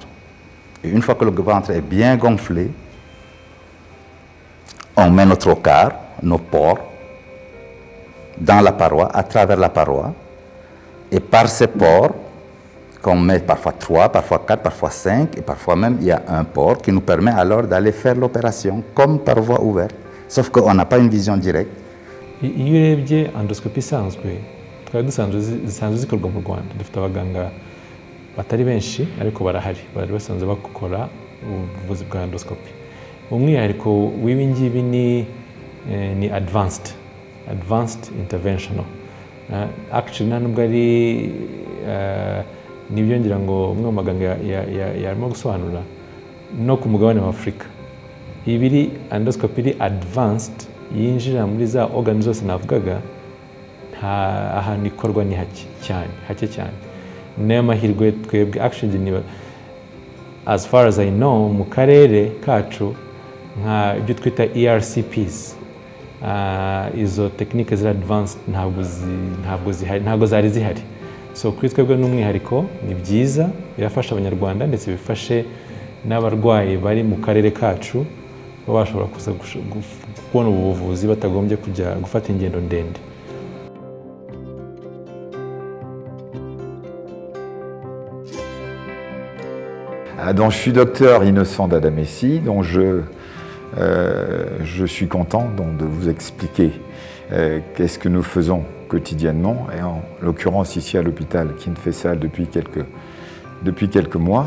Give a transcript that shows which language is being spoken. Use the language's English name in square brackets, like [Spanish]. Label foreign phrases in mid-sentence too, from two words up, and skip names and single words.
[French] Et une fois que le ventre est bien gonflé, on met nos trocars, nos pores, dans la paroi, à travers la paroi. Et par ces pores, qu'on met parfois 3, parfois 4, parfois 5, et parfois même il y a un pore qui nous permet alors d'aller faire l'opération comme par voie ouverte. Sauf qu'on n'a pas une vision directe. [Kinyarwanda] Iyo urebye endoscopie isanzwe twari zisanzwe zikorwa mu Rwanda, dufite abaganga batari benshi ariko barahari bari basanzwe bakora ubuvuzi bwa endoscopy. Umwihariko w'ibi ngibi ni [English] advanced interventional. [Kinyarwanda] Actually nta nubwo ari nibyo ngira ngo umwe mu maganga yarimo gusobanura no ku mugabane wa Afurika. Ibiri endoscopy iri advanced yinjira muri za organ zose navugaga, nta ahantu ikorwa ni hake cyane. Nayo mahirwe twebwe actually [English] as far as I know [Kinyarwanda] mu karere kacu nka ibyo twita ERCPs, izo technique ziri advanced ntabwo zari zihari. So kuri twebwe n'umwihariko ni byiza, birafasha abanyarwanda ndetse bifashe n'abarwayi bari mu karere kacu baba bashobora kuza kubona ubu buvuzi batagombye kujya gufata ingendo ndende. [French] Donc, je suis docteur Innocent Dada-Messi, dont je suis content donc, de vous expliquer qu'est-ce que nous faisons quotidiennement, et en l'occurrence ici à l'hôpital Kiin-Faisal depuis quelques mois.